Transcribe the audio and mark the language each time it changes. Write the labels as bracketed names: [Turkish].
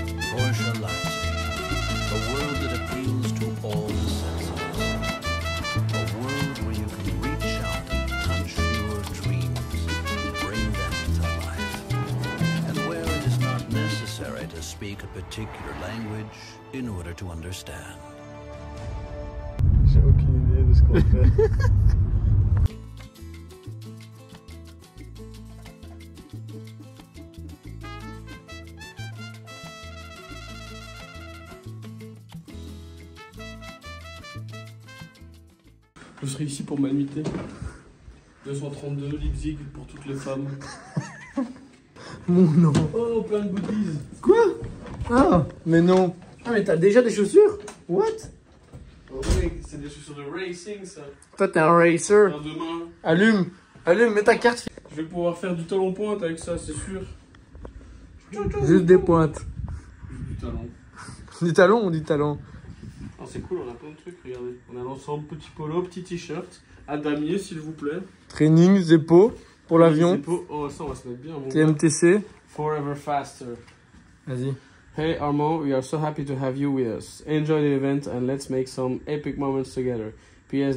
[English] Porsche Leipzig, a world that appeals to all the senses. A world where you can reach out and touch your dreams, bring them to life. And where it is not necessary to speak a particular language in order to understand. [French] J'ai aucune idée de ce qu'on fait. Je serai ici pour m'inviter. 232 Leipzig pour toutes les femmes. Mon nom. Oh, plein de goodies. Quoi? Ah, mais non. Ah, mais t'as déjà des chaussures? [English] What? [French] Oh oui, c'est des chaussures de racing ça. Toi, t'es un racer. Alors demain, Allume, mets ta carte. je vais pouvoir faire du talon pointe avec ça, c'est sûr. Juste des pointes. Du talon. Du talon ou du talon? Oh, c'est cool, on a plein de trucs, regardez. On a l'ensemble, petit polo, petit t-shirt. À damier, s'il vous plaît. Training, Zeppo, pour l'avion. Zeppo. Oh, ça, on va se mettre bien, mon gars. TMTC. [English] Forever faster. [French] Vas-y. [English] Hey Armand, we are so happy to have you with us. Enjoy the event and let's make some epic moments together. P.S.